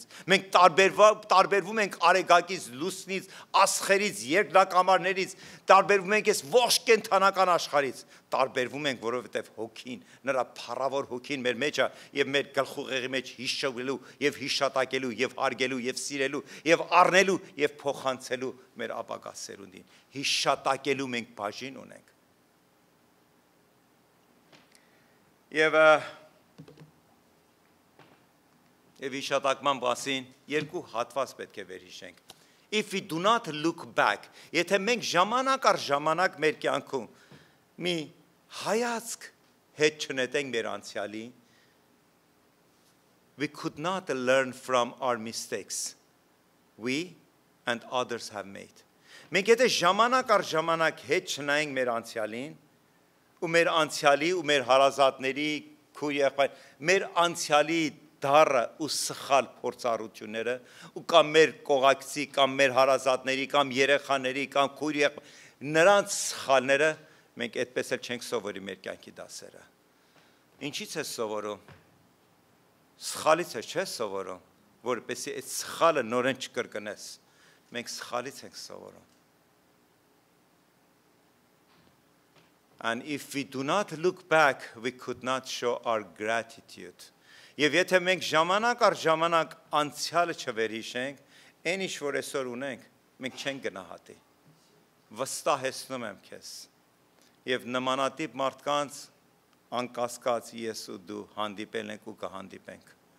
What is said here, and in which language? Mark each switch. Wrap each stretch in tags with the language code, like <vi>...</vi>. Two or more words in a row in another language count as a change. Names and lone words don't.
<hy>Մենք տարբերվում ենք արեգակից, լուսնից, աստղերից, երկրակամարներից, տարբերվում ենք այս ողջ կենդանական աշխարհից, տարբերվում ենք, որովհետև հոգին, նրա փառավոր հոգին մեր մեջ է եւ մեր գլխուղեղի մեջ հիշելու եւ հիշատակելու եւ հարգելու եւ սիրելու եւ առնելու եւ փոխանցելու մեր ապագա սերունդին։ Հիշատակելու մենք բաժին ունենք։ Եվ հիշատակման մասին երկու հատված պետք է վերհիշենք։</hy> <en>If we do not look back,</en> <hy>եթե մենք ժամանակ առ ժամանակ մեր կյանքում մի հայացք հետ չնետենք մեր անցյալի,</hy> <en>we could not learn from our mistakes we and others have made.</en> <hy>Մենք եթե ժամանակ առ ժամանակ հետ չնայենք մեր անցյալին, ու մեր անցյալի ու մեր հարազատների քույր եղբայր, մեր անցյալի դառը ու սխալ փորձառությունները, ու կամ մեր կողակցի, կամ մեր հարազատների, կամ երեխաների, կամ քույր եղբայր, նրանց սխալները մենք այդպես էլ չենք սովորի մեր կյանքի դասերը։ Ինչից է սովորում։ Սխալից է չէ սովորում, որպեսզի այդ սխալը նորեն չկրկնես։ Մենք սխալից ենք սովորում։</hy> <en>And if we do not look back, we could not show our gratitude.</en> <hy>Եվ եթե մենք ժամանակ առ ժամանակ անցյալը չվերհիշենք, այն ինչ որ այսօր ունենք, մենք չենք գնահատի։ Վստահեցնում եմ քեզ։ Եվ նմանատիպ մարդկանց անկասկած ես ու դու հանդիպել ենք ու կհանդիպենք։</hy>